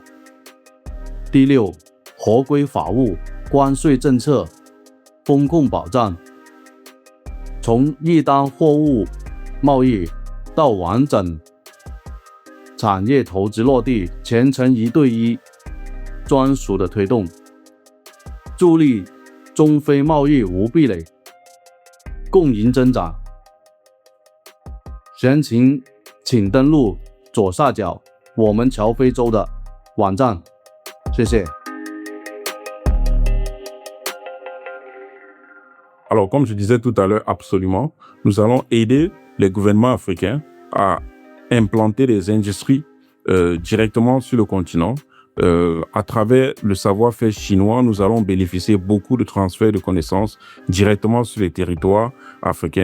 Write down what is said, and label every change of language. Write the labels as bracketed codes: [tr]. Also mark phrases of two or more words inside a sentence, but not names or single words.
[zh] 第六，合规法务、关税政策、风控保障，从一单货物贸易到完整产业投资落地，全程1对1专属的推动，助力中非贸易无壁垒，共赢增长。详情请登录左下角我们桥非洲的网站。谢谢。 [fr] Alors, comme je disais tout à l'heure, absolument, nous allons aider les gouvernements africains à implanter des industries directement sur le continent. À travers le savoir-faire chinois, nous allons bénéficier beaucoup de transferts de connaissances directement sur les territoires africains.